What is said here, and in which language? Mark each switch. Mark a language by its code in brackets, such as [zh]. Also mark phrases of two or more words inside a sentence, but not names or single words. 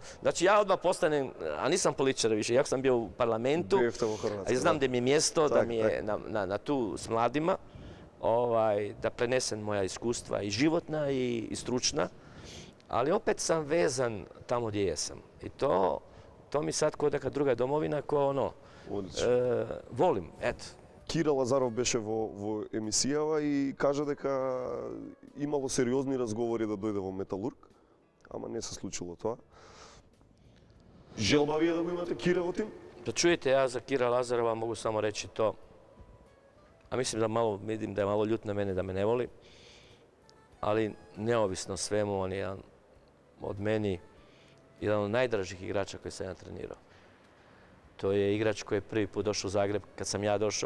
[hr] Znači ja odmah postanem, a nisam političar više, jako sam bio u parlamentu, a ja znam gdje mi je mjesto, da mi je na tu s mladima, da prenesem moja iskustva i životna i stručna, ali opet sam vezan tamo gdje jesam. I to mi sad kod neka druga domovina ko ono, volim, eto. [mk] Кира Лазаров беше во емисијава и кажа дека имало сериозни разговори да дојде во Металург, ама не се случило тоа. Желба ви е да го имате Кира во тим? [hr] Da čujete, ja za Kira Lazarova mogu samo reći to, a mislim da malo, vidim da je malo ljut na mene da me ne voli, ali neovisno svemu, on je jedan od meni, jedan od najdražih igrača koji sam ja trenirao. To je igrač koji je prvi put došao u Zagreb kad sam ja došao.